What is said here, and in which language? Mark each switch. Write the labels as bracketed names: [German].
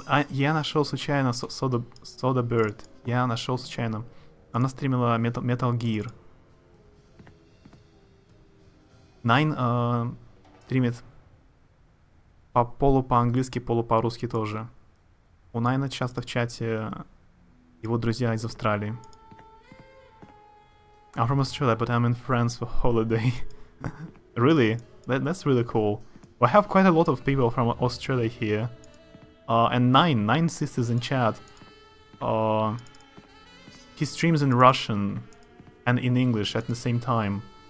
[Russian] Я нашел случайно Soda Bird. Я нашел случайно. Она стримила Metal Gear. Nine стримит полу по-английски, полу по-русски тоже. У Найна часто в чате его друзья из Австралии. [English] I'm from Australia, but I'm in France for holiday. Really? That's really cool. We have quite a lot of people from Australia here. And Nine sisters in chat. He streams in Russian and in English at the same time.